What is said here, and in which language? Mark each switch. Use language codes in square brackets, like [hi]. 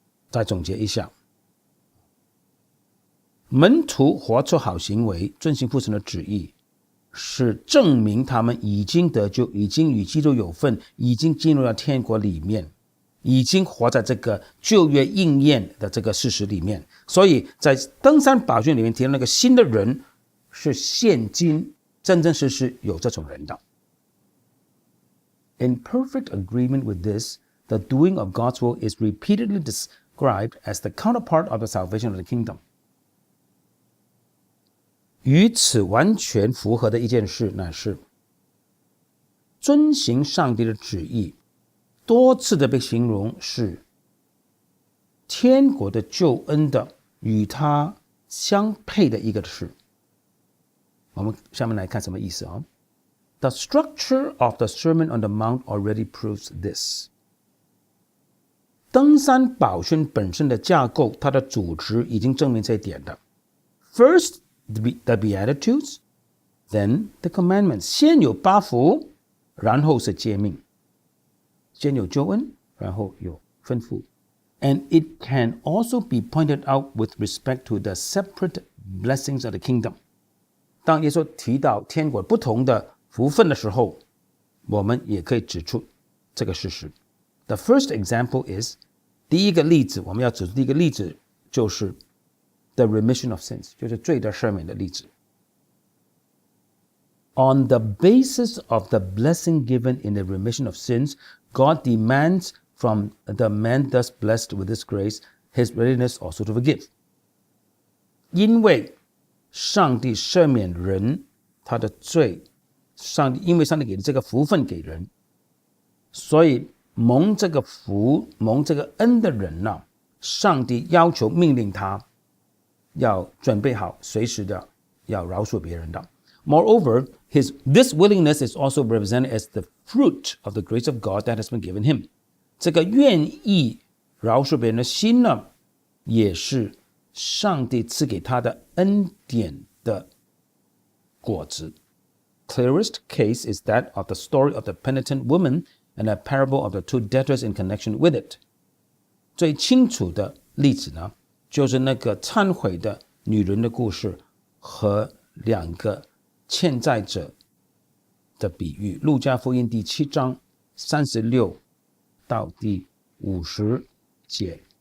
[zh] 再总结一下，门徒活出好行为，遵行父神的旨意，是证明他们已经得救，已经与基督有份，已经进入到天国里面，已经活在这个旧约应验的这个事实里面。所以在登山宝训里面提到那个新的人，是现今真真实实有这种人的。 [en] In perfect agreement with this, the doing of God's will is repeatedly described as the counterpart of the salvation of the kingdom。 [zh] 与此完全符合的一件事，乃是遵行上帝的旨意，多次的被形容是天国的救恩的与它相配的一个事。我们下面来看什么意思啊？ [en] The structure of the Sermon on the Mount already proves this. [zh] 登山宝训本身的架构，它的组织已经证明这一点的。 [en] First, the Beatitudes, then the commandments. [zh] 先有八福，然后是诫命。先有救恩，然后有吩咐。 [en] And it can also be pointed out with respect to the separate blessings of the kingdom. [zh] 当耶稣提到天国不同的福分的时候，我们也可以指出这个事实。 [en] The first example is [zh] 第一个例子，我们要指出第一个例子就是 [en] the remission of sins， [zh] 就是罪的赦免的例子。 [en] On the basis of the blessing given in the remission of sins, God demands from the man thus blessed with this grace his readiness also to forgive. [zh] 因为上帝赦免人他的罪，因为上帝给了这个福分给人，所以蒙这个福蒙这个恩的人啊，上帝要求命令他要准备好随时的要饶恕别人的。 [en] Moreover, this willingness is also represented as the fruit of the grace of God that has been given him. [zh] 这个愿意饶恕别人的心呢，也是上帝赐给他的恩典的果子。 [en] Clearest case is that of the story of the penitent woman and a parable of the two debtors in connection with it. [zh] 最清楚的例子呢，就是那个忏悔的女人的故事和两个欠债者的比喻。路加福音第7章36到第50节。